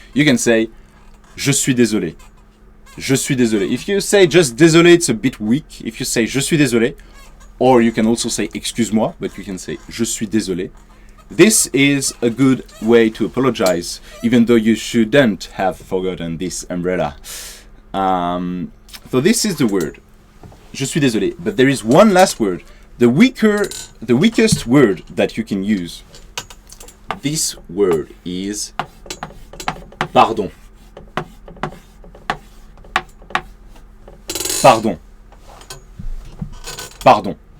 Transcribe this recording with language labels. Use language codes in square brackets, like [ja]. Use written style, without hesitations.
[en] You can say [fr] je suis désolé. Je suis désolé. [en] If you say just désolé, it's a bit weak. If you say [fr] je suis désolé, [en] or you can also say excuse-moi, but you can say je suis désolé. This is a good way to apologize, even though you shouldn't have forgotten this umbrella. So this is the word, [fr] je suis désolé. [en] But there is one last word, the weakest word that you can use. This word is pardon. [fr] Pardon. Pardon.